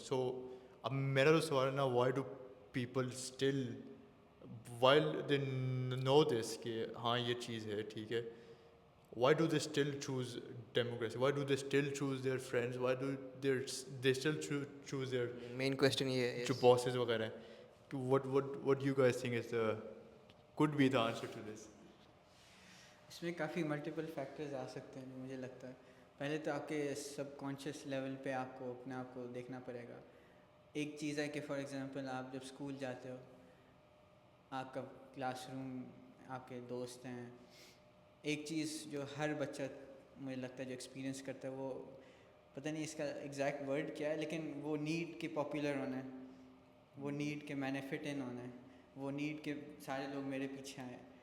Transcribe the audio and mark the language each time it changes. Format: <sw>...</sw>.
<en>so اب میرا تو سوال ہے نا, why do people still while they know this کہ ہاں یہ چیز ہے ٹھیک ہے, why do they still choose democracy, why do they still choose their friends, why do they still choose their</en> <ur>main question یہ ہے. جو bosses وغیرہ ہیں.</ur> <en>what you guys think is the could be the answer to this?</en> <ur>اس میں کافی multiple factors آ سکتے ہیں مجھے لگتا ہے. پہلے تو آپ کے سب کانشیس لیول پہ آپ کو اپنے آپ کو دیکھنا پڑے گا. ایک چیز ہے کہ فار ایگزامپل آپ جب اسکول جاتے ہو, آپ کا کلاس روم, آپ کے دوست ہیں, ایک چیز جو ہر بچہ مجھے لگتا ہے جو ایکسپیرینس کرتا ہے, وہ پتہ نہیں اس کا ایگزیکٹ ورڈ کیا ہے, لیکن وہ نیڈ کے پاپولر ہونا ہے, وہ نیڈ کے مینیفٹ ان ہونا ہے, وہ نیڈ کے سارے لوگ میرے پیچھے آئیں.</ur>